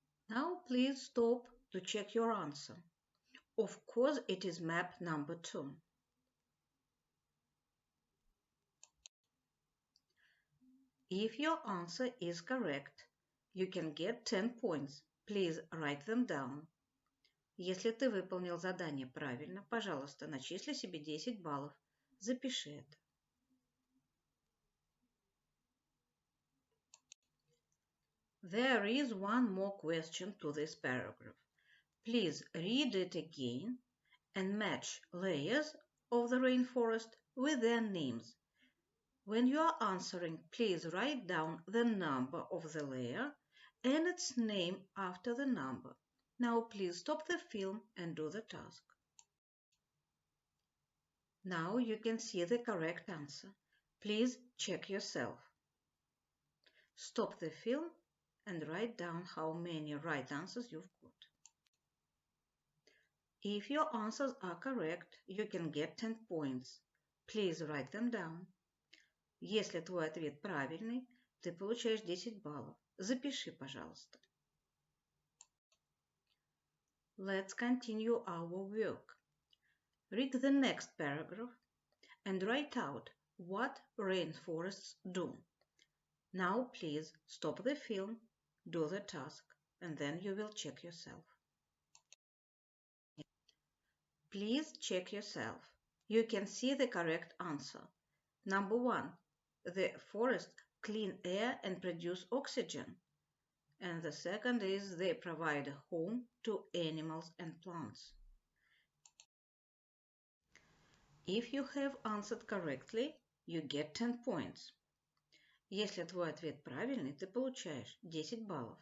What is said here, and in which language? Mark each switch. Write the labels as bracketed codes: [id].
[en] Now please stop to check your answer. Of course, it is map number 2. If your answer is correct, you can get 10 points. Please write them down. [ru] Если ты выполнил задание правильно, пожалуйста, начисли себе 10 баллов. Запиши это. [en] There is one more question to this paragraph. Please read it again and match layers of the rainforest with their names. When you are answering, please write down the number of the layer and its name after the number. Now please stop the film and do the task. Now you can see the correct answer. Please check yourself. Stop the film and write down how many right answers you've got. If your answers are correct, you can get 10 points. Please write them down. [ru] Если твой ответ правильный, ты получаешь 10 баллов. Запиши, пожалуйста. [en] Let's continue our work. Read the next paragraph and write out what rainforests do. Now please stop the film, do the task, and then you will check yourself. Please check yourself. You can see the correct answer. Number 1. The forests clean air and produce oxygen. And the second is they provide a home to animals and plants. If you have answered correctly, you get 10 points. [ru] Если твой ответ правильный, ты получаешь 10 баллов.